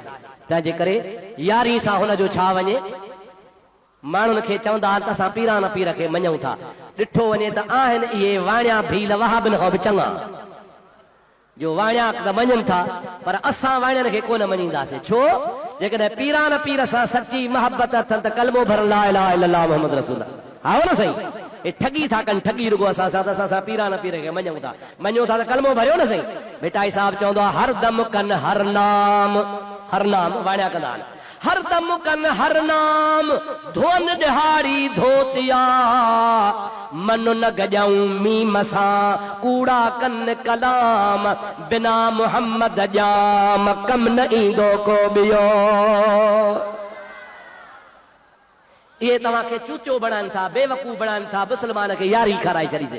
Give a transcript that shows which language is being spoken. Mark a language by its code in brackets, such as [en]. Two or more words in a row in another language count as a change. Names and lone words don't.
[sd] तंहिंजे करे 11 सां हुनजो छा वञे, माण्हुनि खे चवंदा त असां पीरान पीर खे मञूं था। ॾिठो वञे त आहिनि इहे वाणिया भील वहाबनि खां बि चङा, जो वाणिया त मञनि था, पर असां वाणियनि खे कोन मञींदासीं। छो? जेकॾहिं पीरान पीर सां सची मोहबत अथनि त कलमो भर [ar] لا إله إلا الله محمد رسول. [sd] हा न साईं, हे ठगी था कनि, ठगी रुगो असां सां, त असां पीरान पीर खे मञूं था। मञूं था त कलमो भरियो न साईं। भिटाई साहिब चवंदो आहे हर दम कनि हर नाम, हर नाम वाणिया कंदा आहिनि। हर दम कन हर नाम, धोन दिहाड़ी धोतिया, मन न गजाऊं मीम सां, कूड़ा कन कलाम, बिना मुहम्मद जाम कम न ईंदो को ॿियो। इहे तव्हांखे चूचो बणाइनि था, बेवकूफ़ बणाइनि था, मुस्लमान खे यारी खाराए छॾीसीं।